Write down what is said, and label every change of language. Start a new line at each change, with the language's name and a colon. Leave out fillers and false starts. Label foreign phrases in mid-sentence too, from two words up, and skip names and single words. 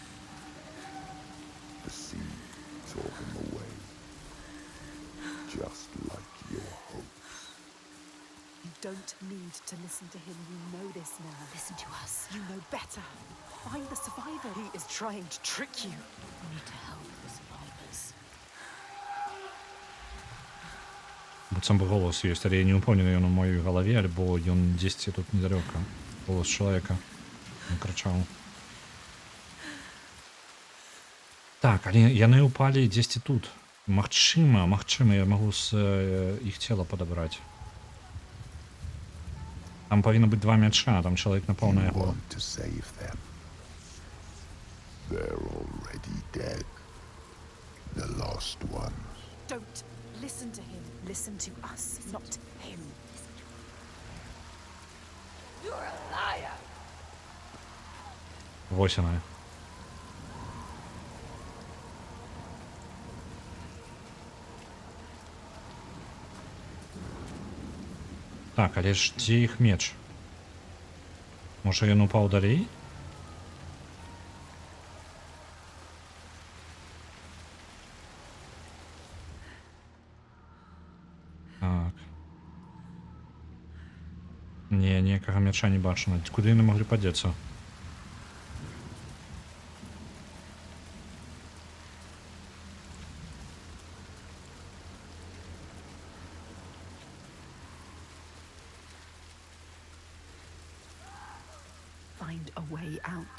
English: The sea tore him away, just like your hopes. You don't need to listen to him. You know this now. Listen to us. You know better. Find the survivor. He is trying to trick you. We need to help the survivors.
Belarusian: Быццам бы голос ёсць, але я не ўпэўнены ён у маёй галаве, альбо ён дзесьці тут недалёка. Голос чалавека. Ён крычаў. Так, але яны ўпалі дзесьці тут. Магчыма, я магу з іх цела падабраць. Там павінна быць 2 мяча, там чалавек напаў на
English: You
Belarusian: яго.
English: want to save them. They're already dead. The lost ones. Don't listen to him. Listen to us, not him. You're a liar!
Belarusian: Вось яна. Так, але ж дзе іх меч? Можа ён упаў далей? Так. Не, ніякага мяча не бачна. Куды яны маглі падзецца?
English: Find a way out.